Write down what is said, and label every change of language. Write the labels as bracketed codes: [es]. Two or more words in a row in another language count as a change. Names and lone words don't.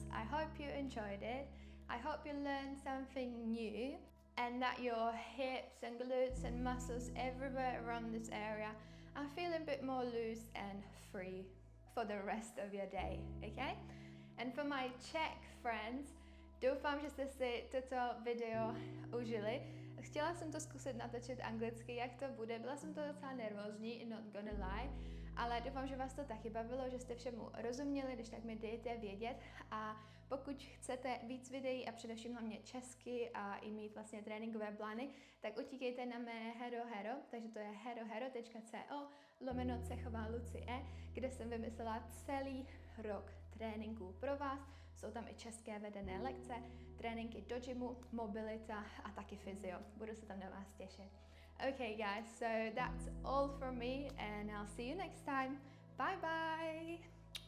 [en] I hope you enjoyed it. I hope you learned something new and that your hips and glutes and muscles everywhere around this area are feeling a bit more loose and free for the rest of your day, okay? And for my Czech friends, [cs] doufám, že jste si toto video užili. Chtěla jsem to zkusit natočit anglicky, jak to bude. Byla jsem to docela nervózní, [en] not gonna lie, [cs] ale doufám, že vás to taky bavilo, že jste všemu rozuměli, když tak mi dejte vědět. A pokud chcete víc videí a především hlavně česky a i mít vlastně tréninkové plány, tak utíkejte na mé hero, takže to je herohero.co/cechovalucije, kde jsem vymyslela celý rok tréninků pro vás. Jsou tam i české vedené lekce, tréninky do gymu, mobilita a taky fyzio. Budu se tam na vás těšit. [en] Okay guys, so that's all from me and I'll see you next time. Bye bye!